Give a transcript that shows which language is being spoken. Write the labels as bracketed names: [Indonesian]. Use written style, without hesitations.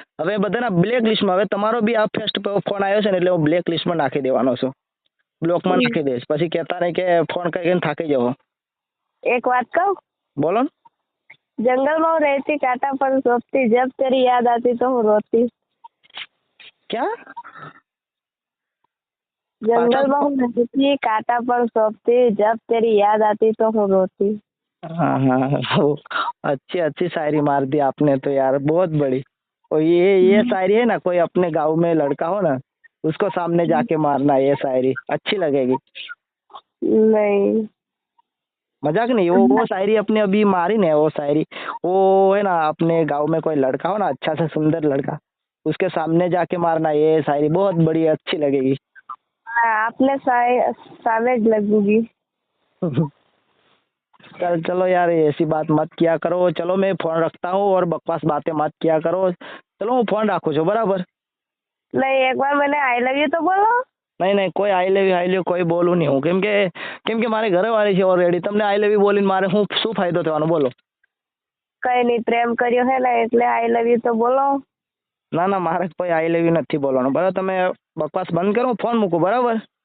[Gujarati] હવે બધાના બ્લેક લિસ્ટમાં. હવે તમારો બી આ ફર્સ્ટ ફોન આવ્યો છે ને એટલે હું બ્લેક લિસ્ટમાં નાખી દેવાનો છું. બ્લોકમાં નાખી દઈશ. પછી કહેતા નહીં કે ફોન કરીને થાકી જવો. એક વાત કહું? બોલો. જંગલમાં હું રહેતી [Hindi] કાંટા પર સોપતી જબ તેરી યાદ આતી તો હું રોતી. [Gujarati] ક્યાં? જંગલમાં હું રહેતી [Hindi] कांटा पर सोपती जब तेरी याद आती तो હું रोती. हाँ अच्छी शायरी मार दी आपने तो यार बहुत बड़ी. और ये शायरी है ना कोई अपने गांव में लड़का हो ना उसको सामने जाके मारना. ये शायरी अच्छी लगेगी. नहीं मजाक नहीं. वो शायरी अपने अभी मारी ना वो शायरी. वो है ना अपने गांव में कोई लड़का हो ना अच्छा सा सुंदर लड़का उसके सामने जाके मारना. ये शायरी बहुत बड़ी अच्छी लगेगी. आपने सामने लगूंगी. चलो यार ऐसी बात मत किया करो. चलो मैं फोन रखता हूँ और बकवास बातें मत किया करो. चलो [Gujarati] હું ફોન રાખું છું બરાબર. [Hindi] नहीं एक बार मैंने आई लव यू तो बोलो. [Gujarati] નહીં કોઈ આઈ લવ કોઈ બોલું નહીં હું. કેમ કે મારે ઘરવાળી છે ઓલરેડી. તમને આઈ લવ યુ બોલીને મારે શું ફાયદો થવાનો બોલો? કઈ નહીં પ્રેમ કર્યો હે ને એટલે આઈ લવ યુ તો બોલો. ના મારે કોઈ આઈ લવ યુ નથી બોલવાનું બરાબર. તમે બકવાસ બંધ કરો. ફોન મૂકો બરાબર.